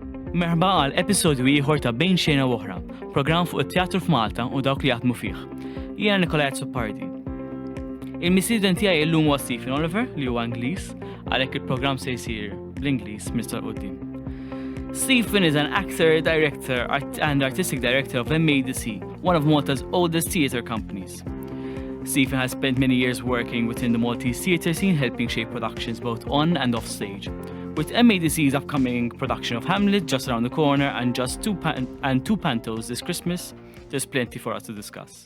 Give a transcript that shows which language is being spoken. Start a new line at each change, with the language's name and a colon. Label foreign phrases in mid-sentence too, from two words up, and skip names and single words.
Maltese: Merħba għal episodju ieħor ta' Bejn Xena u Oħra, programm fuq it-teatru f'Malta u dawk li jaħdmu fih. Jiena Nikolai Azzopardi. Il-missieden tiegħi llum huwa Stephen Oliver li huwa Ingliż, għalhekk il-programm se jsir bl-Ingliż Mr. Quddiem.
English: Stephen is an actor, director, and artistic director of MADC, one of Malta's oldest theatre companies. Stephen has spent many years working within the Maltese theatre scene, helping shape productions both on and off stage. With MADC's upcoming production of Hamlet just around the corner and just two Pantos this Christmas, there's plenty for us to discuss.